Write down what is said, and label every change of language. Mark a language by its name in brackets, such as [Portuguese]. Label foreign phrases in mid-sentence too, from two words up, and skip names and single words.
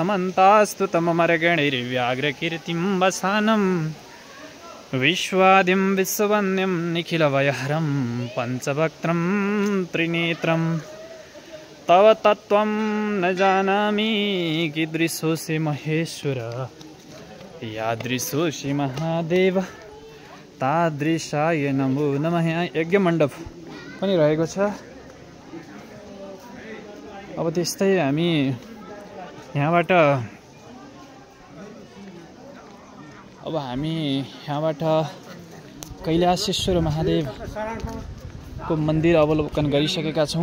[Sanskrit] समन्तास्तुतममर्गणैर्व्याघ्रकीर्तिं वसानं विश्वादिं विश्ववन्द्यं निखिलभयहरं पञ्चवक्त्रं त्रिनेत्रं तव तत्त्वं न जानामि कीदृशोऽसि महेश्वर यादृशोऽसि महादेव तादृशाय नमो नमः। [Nepali] यहाँ यज्ञ मण्डप पनि रहेको छ। अब त्यस्तै हामी यहाँबाट कैलाशेश्वर महादेवको मन्दिर अवलोकन गरिसकेका छौँ।